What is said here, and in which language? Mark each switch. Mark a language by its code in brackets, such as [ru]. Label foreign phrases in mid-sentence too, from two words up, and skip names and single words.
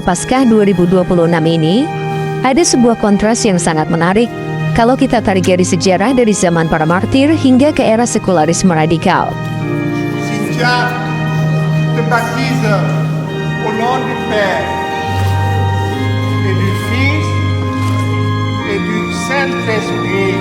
[id] Paskah 2026 ini, ada sebuah kontras yang sangat menarik kalau kita tarik garis sejarah dari zaman para martir hingga ke era sekularisme radikal. [fr] Cynthia te baptise au nom du Père et du Fils et du Saint-Esprit.